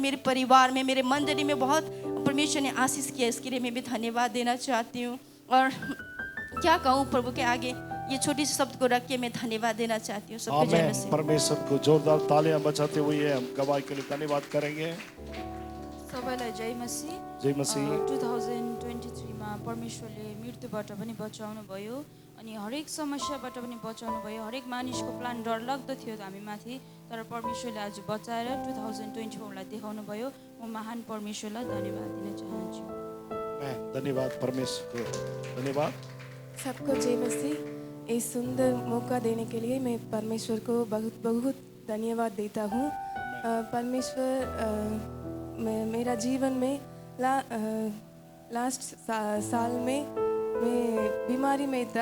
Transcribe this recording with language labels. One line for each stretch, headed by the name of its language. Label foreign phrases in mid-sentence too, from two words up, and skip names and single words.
Hindi: मेरे परिवार में, मेरे मंडली में बहुत परमेश्वर ने आशीष किया, इसके लिए मैं भी धन्यवाद देना चाहती हूँ। और क्या कहूँ प्रभु के आगे, ये छोटी सी शब्द को रख के मैं धन्यवाद देना चाहती हूँ। सबको जय मसीह। परमेश्वर को जोरदार तालियां बजाते हुए हम गवाही के लिए धन्यवाद करेंगे।
Nepali: सबैलाई जय मसीह। जय मसीह। 2023 मा परमेश्वरले मृत्युबाट पनि बचाउनु भयो अनि हरेक समस्याबाट पनि बचाउनु भयो। हरेक मानिसको प्लान डरलाग्दो थियो हामी माथि, तर परमेश्वरले आज बचाएर 2024 लाई देखाउनु भयो। म महान परमेश्वरलाई धन्यवाद दिन चाहन्छु।
Hindi: धन्यवाद परमेश्वर को, धन्यवाद। सबको जय मसीह। इस सुंदर मौका देने के लिए मैं परमेश्वर को बहुत बहुत धन्यवाद देता हूँ। परमेश्वर मेरा जीवन में लास्ट साल में मैं बीमारी में था।